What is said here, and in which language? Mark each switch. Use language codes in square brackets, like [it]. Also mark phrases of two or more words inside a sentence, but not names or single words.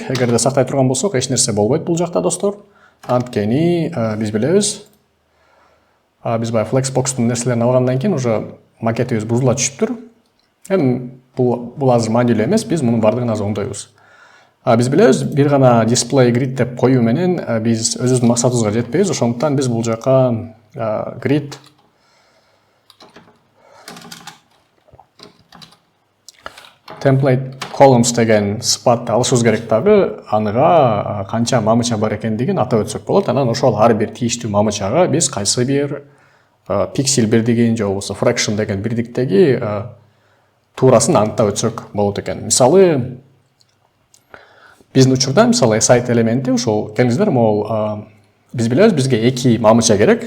[ky] Эгерде сактай турган болсок, эч нерсе болбойт бул жакта достор. Анткени биз билебиз, биз бай Flexbox'тун нерселерин алгандан кийин уже макетибиз бузула түшүптүр. Эми бул азыр маанилүү эмес, биз мунун бардыгын азыр оңдойбуз. Биз билебиз, бир гана [en] display grid [ky] деп коюу менен биз өзүбүздүн максатыбызга жетпейбиз. Ошондуктан биз бул жака [en] grid template columns [ky] деген сыпатты алышыбыз керек, дагы аныга канча мамыча бар экендигин атап өтсөк болот. Анан ошол ар бир тийиштүү мамычага биз кайсы бир пиксель бирдигин же болбосо fraction деген бирдиктеги туурасын аныктап өтсөк болот экен. Мисалы, биздин учурда мисалы aside элементи ошол келиңиздер, могул биз билебиз, бизге эки мамыча керек.